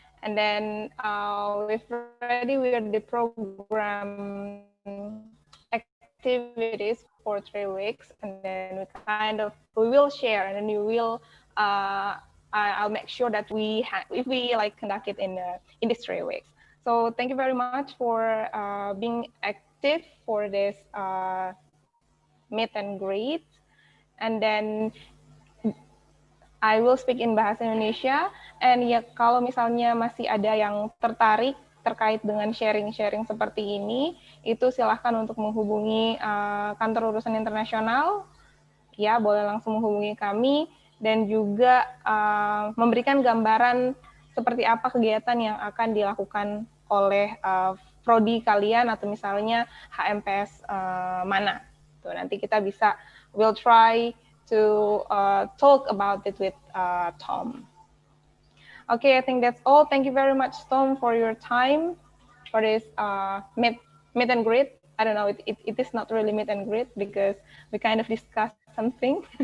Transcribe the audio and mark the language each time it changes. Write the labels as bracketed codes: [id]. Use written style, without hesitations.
[en] And then we've ready with the program activities for 3 weeks, and then we will share, and then you will I'll make sure that if we like conduct it in these 3 weeks. So thank you very much for being active for this meet and greet. And then I will speak in bahasa Indonesia, and [id] ya kalau misalnya masih ada yang tertarik terkait dengan sharing-sharing seperti ini, itu silahkan untuk menghubungi kantor urusan internasional, ya boleh langsung menghubungi kami, dan juga memberikan gambaran seperti apa kegiatan yang akan dilakukan oleh prodi kalian atau misalnya HMPS mana. Tuh, nanti kita bisa, [en] we'll try to talk about it with Tom. Okay, I think that's all. Thank you very much, Tom, for your time for this meet and greet. I don't know, it is not really meet and greet because we kind of discussed something.